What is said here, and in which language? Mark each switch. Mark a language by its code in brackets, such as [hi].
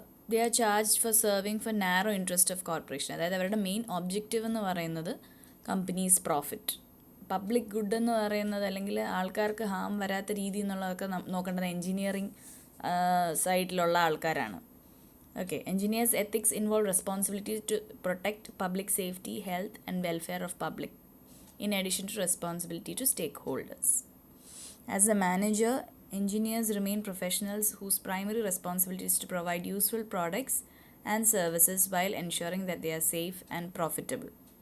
[en] They are charged for serving for narrow interest of corporation. [ml] അതായത് അവരുടെ main objective എന്ന് പറയുന്നത് കമ്പനീസ് പ്രോഫിറ്റ്. പബ്ലിക് ഗുഡ് എന്ന് പറയുന്നത് അല്ലെങ്കിൽ ആൾക്കാർക്ക് ഹാം വരാത്ത രീതി എന്നുള്ളതൊക്കെ നോക്കേണ്ടത് എൻജിനീയറിങ് സൈഡിലുള്ള ആൾക്കാരാണ്. [en] Okay, engineers' ethics involve responsibility to protect public safety, health, and welfare of public, in addition to responsibility to stakeholders. As a manager, engineers remain professionals whose primary responsibility is to provide useful products and services while ensuring that they are safe and profitable.